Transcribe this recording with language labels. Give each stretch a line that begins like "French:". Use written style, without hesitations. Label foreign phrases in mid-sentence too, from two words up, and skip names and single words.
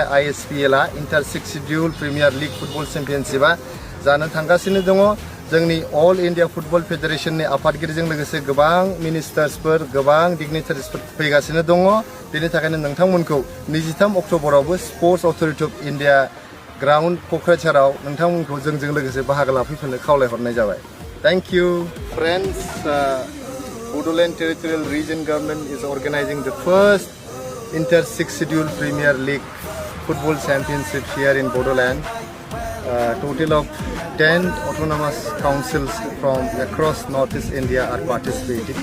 Bodo: ISPLआ इन्टार 6 शिड्युल प्रिमियार लिग फुटबल चेम्पियनशिपआ जानो थांगासिनो दङ जोंनि अल इन्डिया फुटबल फेडारेशननि आफादगिरिजों लोगोसे गोबां मिनिस्टार्सफोर गोबां डिग्निटारिसफोर फैगासिनो दङ बेनि थाखायनो नोंथांमोनखौ 23 अक्ट'बरावबो स्पर्ट्स अथ'रिटि अफ इन्डिया ग्राउन्ड क'क्राझाराव नोंथांमोनखौ जोंजों लोगोसे बाहागो लाफैफिननो खावलायहरनाय जाबाय
English: thank you friends Bodoland Territorial Region Government is organizing the first Inter 6 Schedule Premier League Football Championship here in Bodoland. Total of 10 autonomous councils from across Northeast India are participating.